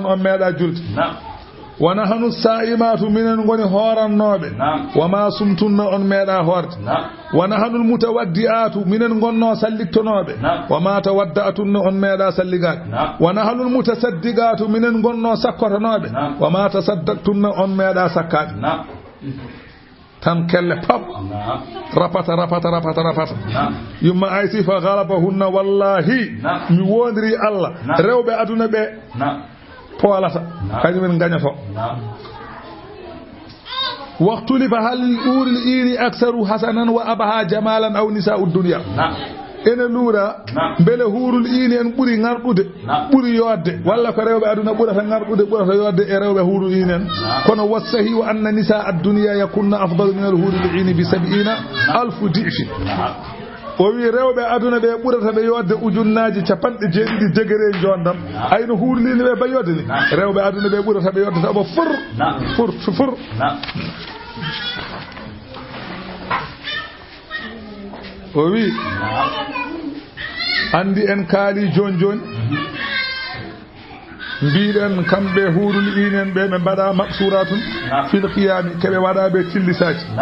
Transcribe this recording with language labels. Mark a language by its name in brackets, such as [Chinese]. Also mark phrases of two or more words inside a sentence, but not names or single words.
[Fula] on meeɗa julde [Arabic] ونحن صائمات [Fula] minen goni horannoɓe [Arabic] وما صمتن [Fula] on meeɗa horde [Arabic] ونحن المتوضئات [Fula] minen gonno sallittonoɓe [Arabic] وما توضأتن [Fula] on meeɗa salligade [Arabic] ونحن المتصدقات [Fula] minen gonno sakkotanoɓe [Arabic] وما تصدقتن [Fula] on meeɗa sakkade tan kelle pap rapata yumma aysi [Arabic] فغلبهن [Fula] wallahi mi wondiri Allah rewɓe aduna ɓe poolata kañumen gañato waqtulifa [Arabic] هل الحور العين أكثر حسنا و أبهى جمالا أو نساء دنيا [Fula] ene luura mbele huurul ini en ɓuri ngarɗude ɓuri yodde walla ko rewɓe aduna ɓurata ngarɗude ɓurata yodde e rewɓe huurul ini en kono [Arabic] والصحيح وأن نساء الدنيا يكن أفضل من الحور العين ب 70,000 ضعف [Fula] o wi rewɓe aduna ɓe ɓurata ɓe yodde ujunnaji 90 degré jondam ayno huurlini ɓe bayodde ni rewɓe aduna ɓe ɓurata ɓe yodde taɓa fur o wi andi en kaali joni mbiɗen kamɓe huurul inen ɓe ɓe mbaɗa [Arabic] مقصورات في القيام [Fula] keɓe waɗa ɓe tillisaji